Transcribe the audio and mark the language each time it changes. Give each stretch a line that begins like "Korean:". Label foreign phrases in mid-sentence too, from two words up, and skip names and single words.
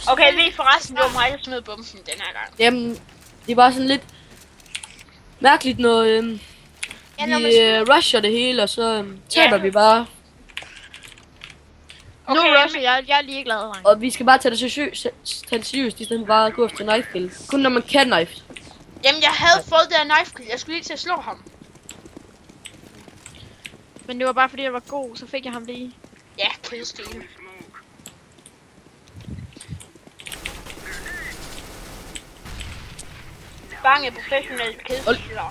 Danish: Okay, lige forresten, det var mig, der smed bomben den her gang. Jamen, det er bare sådan lidt mærkeligt, når Ja, når man vi rusher det hele, og så taber vi bare. Nu Okay, rusher jeg er ligeglad, dreng. Og vi skal bare tage det seriøst, i stedet for bare at gå efter
English: knife kill.
Danish: Kun når man kan knife. Jamen, jeg havde fået det her
English: knife kill.
Danish: Jeg skulle lige til at slå ham. Men det var bare fordi jeg var god, så fik jeg ham lige. Ja, killstil. Bange professionelle killstealer.